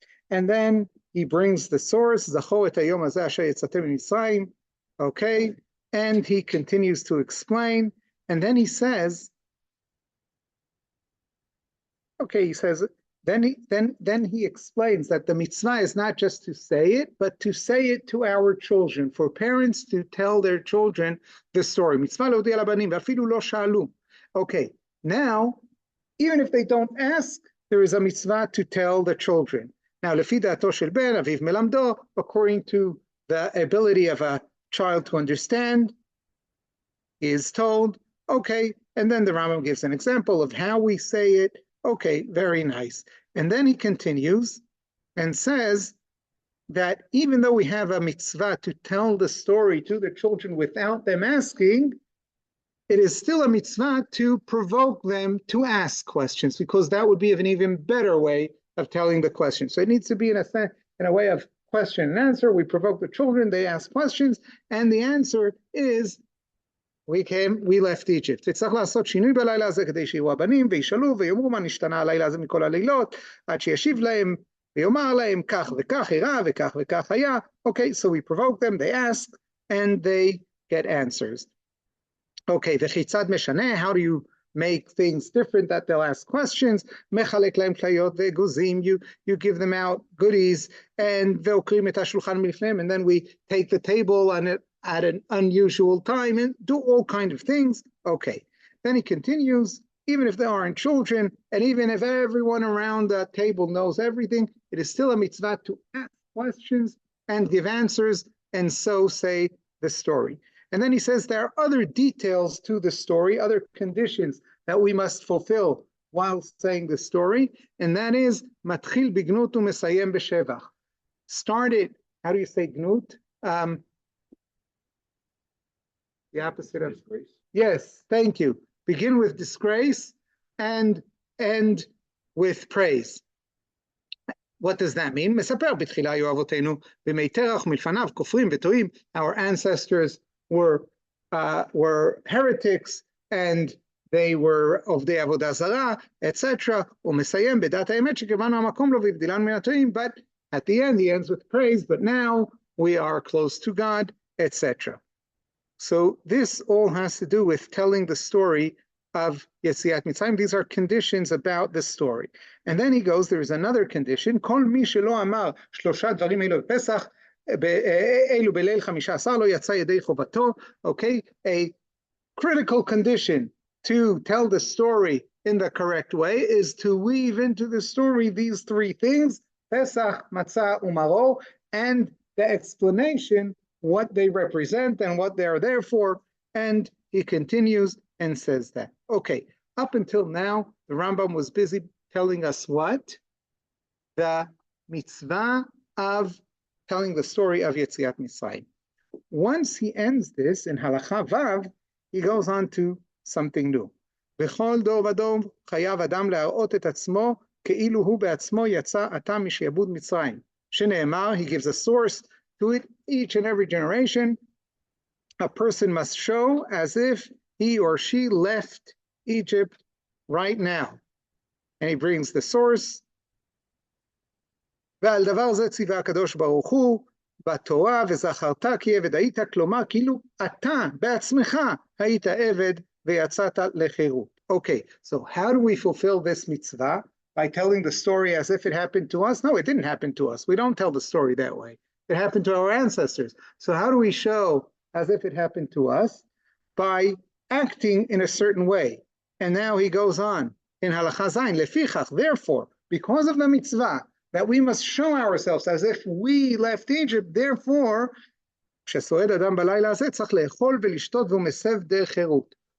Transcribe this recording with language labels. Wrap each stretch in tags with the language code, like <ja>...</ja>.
<en>And then he brings the source,</en> <he>Zacho et hayom hazeh asher yetzatem miMitzrayim,</he> <en>okay, and he continues to explain, and then he says, Okay, he says, then he explains that the mitzvah is not just to say it, but to say it to our children, for parents to tell their children the story.</en> <he>Mitzvah להודיע לבנים, ואפילו לא שאלו.</he> <en>Okay, now, even if they don't ask, there is a mitzvah to tell the children. Now,</en> <he>לפי דעתו של בן, אביו מלמדו,</he> <en>according to the ability of a child to understand, is told, okay, and then the Rambam gives an example of how we say it. Okay, very nice. And then he continues and says that even though we have a mitzvah to tell the story to the children without them asking, it is still a mitzvah to provoke them to ask questions, because that would be an even better way of telling the question. So it needs to be in a way of question and answer. We provoke the children, they ask questions, and the answer is, we left Egypt.</en> <he>וצריך לעשות שינוי בלילה הזה כדי שיהיו הבנים וישאלו ויאמרו מה נשתנה הלילה הזה מכל הלילות, עד שישיב להם ויאמר להם כך וכך אירע וכך וכך היה.</he> <en>Okay, so we provoke them, they ask, and they get answers. Okay,</en> <he>וכיצד משנה,</he> <en>how do you make things different that they'll ask questions?</en> <he>מחלק להם כליות ואגוזים,</he> <en>you give them out goodies, and</en> <he>ועוקרים את השולחן מלפניהם,</he> <en>and then we take the table on it at an unusual time and do all kind of things. Okay, then he continues, even if there aren't children, and even if everyone around the table knows everything, it is still a mitzvah to ask questions and give answers, and so say the story. And then he says there are other details to the story, other conditions that we must fulfill while saying the story, and that is</en> <he>matchil bignut umesayem b'shevach.</he> <en>Start it, how do you say gnut? The opposite of disgrace. Yes, thank you. Begin with disgrace and end with praise. What does that mean?</en> <he>מספר בתחילה היו אבותינו בימי תרח מלפניו כופרים וטועים.</he> <en>Our ancestors were heretics and they were</en> <he>עובדי עבודה זרה,</he> <en>etc.</en> <he>ומסיים בדעת האמת שקיבלנו המקום לו והבדילנו מן הטועים.</he> <en>But at the end, he ends with praise, but now we are close to God, etc. So this all has to do with telling the story of Yetziat Mitzrayim. These are conditions about the story. And then he goes, there is another condition,</en> <he>כל מי שלא אמר שלושה דברים אלו בפסח, אלו בליל 15 לא יצא ידי חובתו.</he> <en>Okay, a critical condition to tell the story in the correct way is to weave into the story these three things, Pesach, Matzah, Umaro, and the explanation what they represent and what they are there for, and he continues and says that. Okay, up until now, the Rambam was busy telling us what? The mitzvah of telling the story of Yetziat Mitzrayim. Once he ends this in Halacha Vav, he goes on to something new.</en> <he>בכל דור ודור חייב אדם להראות את עצמו כאילו הוא בעצמו יצא עתה משעבוד מצרים. שנאמר,</he> <en>he gives a source to it, each and every generation, a person must show as if he or she left Egypt right now. And he brings the source.</en> <he>ועל דבר זה ציווה הקדוש ברוך הוא בתורה וזכרת כי עבד היית, כלומר כאילו אתה בעצמך היית עבד ויצאת לחירות.</he> <en>Okay, so how do we fulfill this mitzvah? By telling the story as if it happened to us? No, it didn't happen to us. We don't tell the story that way. It happened to our ancestors. So how do we show as if it happened to us? By acting in a certain way. And now he goes on in Halacha Zayin, lefichach, therefore, because of the mitzvah, that we must show ourselves as if we left Egypt, therefore,</en> <he>כשסועד אדם בלילה הזה צריך לאכול ולשתות והוא מסב דרך חירות.</he>